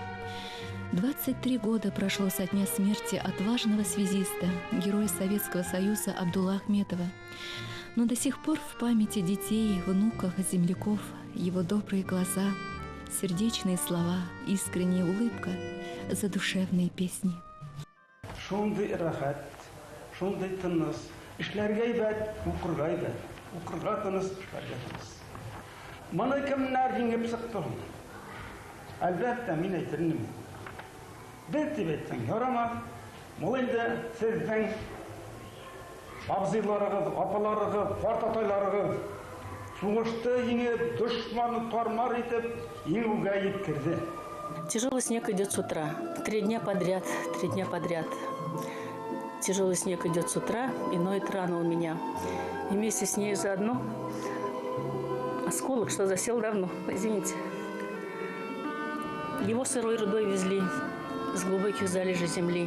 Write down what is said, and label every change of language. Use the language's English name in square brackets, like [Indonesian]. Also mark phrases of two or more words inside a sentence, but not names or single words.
[Russian] 23 года прошло со дня смерти отважного связиста, героя Советского Союза Абдуллы Ахметова. Но до сих пор в памяти детей, внуков, земляков его добрые глаза, сердечные слова, искренняя улыбка, задушевные песни. [Tatar] Шундай рахат, шундай тыныс, ишләргә әйбәт, укырга әйбәт, укырга тыныс, эшләргә тыныс. Моны кемнәр җиңеп сыкты? Әлбәттә, мин әйтермен. Бер дип әйтсәң ярамас. Мул инде сезнең абзыйларыгыз, апаларыгыз, картатайларыгыз сугышты еңеп, дошманны тармар итеп, еңүгә йиткерде. [Russian] Тяжелый снег идет с утра. 3 дня подряд. Тяжелый снег идет с утра и ноет рана у меня. И вместе с ней заодно осколок, что засел давно, извините. Его сырой рудой везли с глубоких залежей земли.